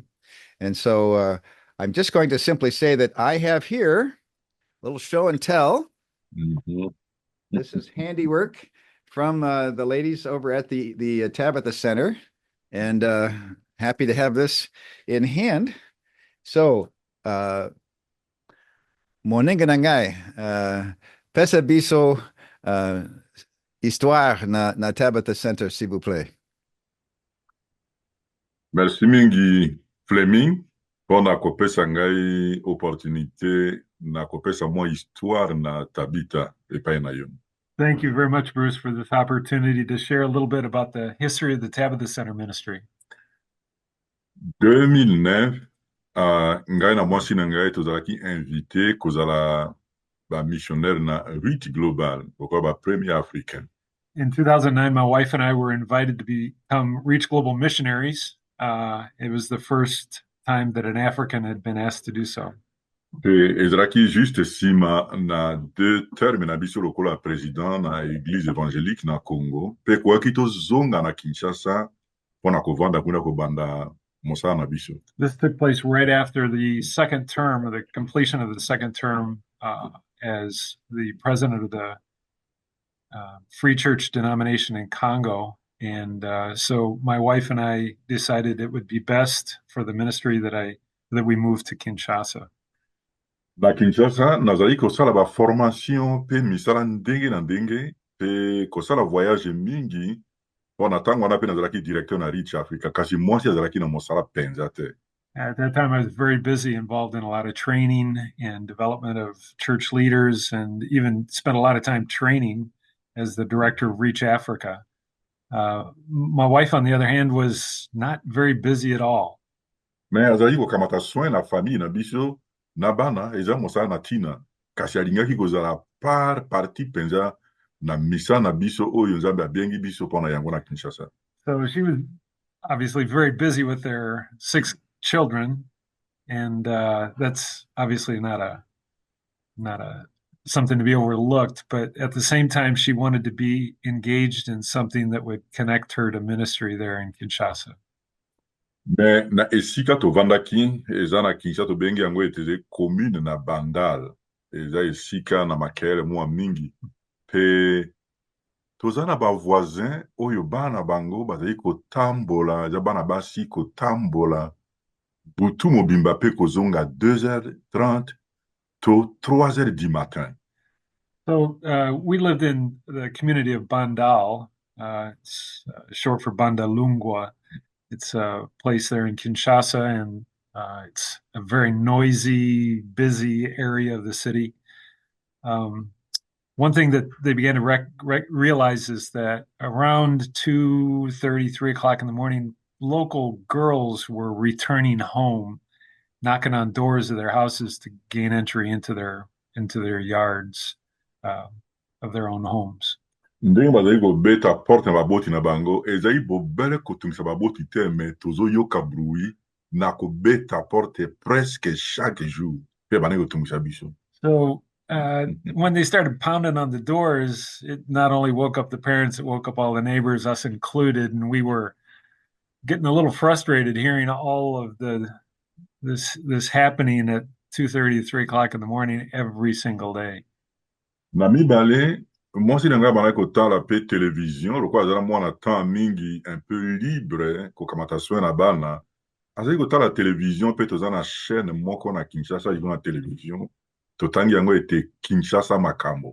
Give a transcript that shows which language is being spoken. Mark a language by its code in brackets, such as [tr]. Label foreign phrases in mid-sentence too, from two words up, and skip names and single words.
[en] And so I'm just going to simply say that I have here a little show and tell. Mm-hmm. This is handiwork from the ladies over at the Tabitha Center. And happy to have this in hand. So, [ln] moninga nangai, pesa biso histoire na Tabitha Center, [fr] s'il vous plaît. [ln] Merci mingi Fleming, pona kopesa ngai opportunité na kopesa mo histoire na Tabitha epai na yo. [en] Thank you very much, Bruce, for this opportunity to share a little bit about the history of the Tabitha Center ministry. [ln] 2009, ngai na mwasi na ngai tozalaki invité kozala ba missionnaire na Reach Global, [fr] pourquoi ba premier africain. [en] In 2009, my wife and I were invited to become Reach Global missionaries. It was the first time that an African had been asked to do so. Ezalaki juste sima na [fr] deux termes [en] na biso lokola président na [fr] église évangélique [en] na Congo, pe koaki tozonga na Kinshasa pona kovanda kuna kobanda mosala na biso. This took place right after the second term, or the completion of the second term, as the president of the Free Church denomination in Congo. And so my wife and I decided it would be best for the ministry that we move to Kinshasa. [ln] Na Kinshasa, nazali kosala ba formation pe misala ndenge na ndenge pe kosala voyage mingi pona tango wana pe nazalaki directeur na Reach Africa kasi mwasi azalaki na mosala penza te. [en] At that time, I was very busy, involved in a lot of training and development of church leaders, and even spent a lot of time training as the director of Reach Africa. My wife, on the other hand, was not very busy at all. [ln] Me azali kokamata soin na famille na biso na bana eza mosala na tina kasi alingaki kozala parti penza na misa na biso oyo Nzambe abengi biso pona yango na Kinshasa. [en] So she was obviously very busy with their 6 children, and that's obviously not a something to be overlooked, but at the same time she wanted to be engaged in something that would connect her to ministry there in Kinshasa. [ln] Me na esika tovandaki eza na Kinshasa tobengi yango ete commune na Bandal, eza esika na makele mwa mingi pe toza na ba voisin oyo bana bango bazali kotambola, eza bana basi kotambola butu mobimba pe kozonga 2h30 to 3h [fr] du matin. [en] So we lived in the community of Bandal. It's short for Bandalungwa. It's a place there in Kinshasa, and it's a very noisy, busy area of the city. One thing that they began to realize is that around 2:30, 3 o'clock in the morning, local girls were returning home, knocking on doors of their houses to gain entry into their yards of their own homes. [ln] Ndenge bazali kobeta porte na baboti na bango ezali bobele kotungisa baboti te me tozoyoka bruit na kobeta porte [fr] presque chaque jour [ln] pe bana kotungisa biso. [en] So when they started pounding on the doors, it not only woke up the parents, it woke up all the neighbors, us included, and we were getting a little frustrated hearing all of this happening at 2:30 to 3 o'clock in the morning every single day. [ln] Na mibale mwasi na ngai abandaki kotala mpe télévision lokola azala mwana temps mingi [fr] un peu libre [ln] kokamata soin na bana azali kotala télévision mpe toza na chaîne moko na Kinshasa libo na télévision totangi yango ete Kinshasa makambo.